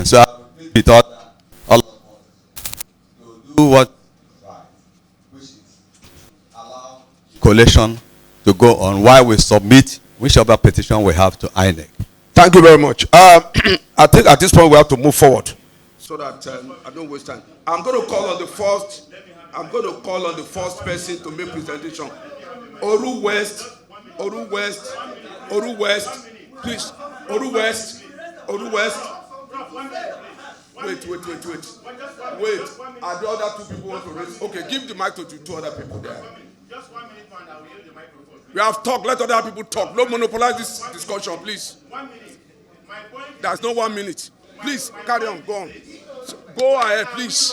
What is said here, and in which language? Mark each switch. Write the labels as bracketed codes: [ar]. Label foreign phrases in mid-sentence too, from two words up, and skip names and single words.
[en] So I will plead with all of us to do what is right, which is allow collation to go on while we submit whichever petition we have to INEC. Thank you very much. I think at this point we have to move forward so that I don't waste time. I'm going to call on the first. I'm going to call on the first person to make presentation. Oru West, Oru West, Oru West, please. Oru West, Oru West. Wait. Are the other two people want to raise? Okay, give the mic to two other people there. Just 1 minute, man. I will yield the microphone. We have talked. Let other people talk. Don't monopolize this discussion, please. 1 minute. My point. There's no 1 minute. Please carry on. Go on. Go ahead, please.